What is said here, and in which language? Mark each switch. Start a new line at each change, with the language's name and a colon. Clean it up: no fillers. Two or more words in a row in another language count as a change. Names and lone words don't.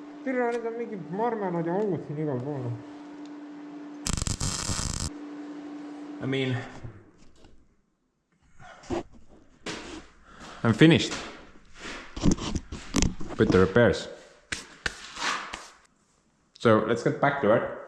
Estonian: türa, need on mingid marmelad ja augud siin igal pool.
English: I mean, I'm finished with the repairs. So let's get back to it.